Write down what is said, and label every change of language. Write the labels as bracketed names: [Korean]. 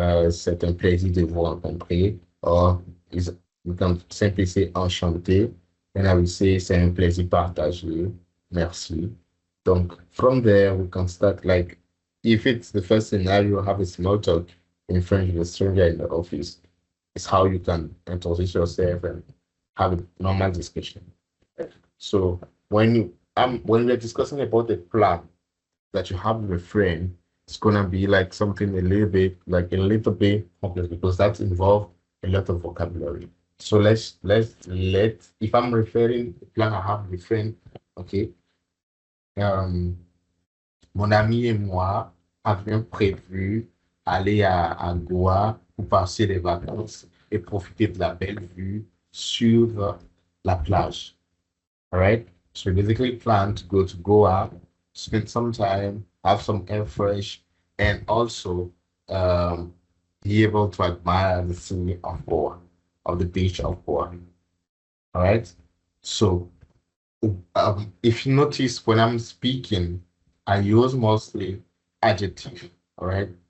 [French] C'est un plaisir de vous rencontrer. [English] Or, you can simply say [French] enchanté. [English] And I will say [French] c'est un plaisir partagé. Merci. [English] Donc, from there, we can start like, if it's the first scenario, have a small talk in French with a stranger in the office. It's how you can introduce yourself and have a normal discussion. So when we're discussing about the plan that you have with a friend, it's gonna be like something a little bit complex because that involves a lot of vocabulary. So let if I'm referring the plan I have with a friend, okay. [French] Um, mon ami et moi avions prévu aller à Goa pour passer les vacances et profiter de la belle vue sur la plage. [English] All right. So we basically plan to go to Goa, spend some time, have some air fresh, and also um, be able to admire the scene of Goa, of the beach of Goa. All right. So if you notice when I'm speaking, I use mostly adjective. All right.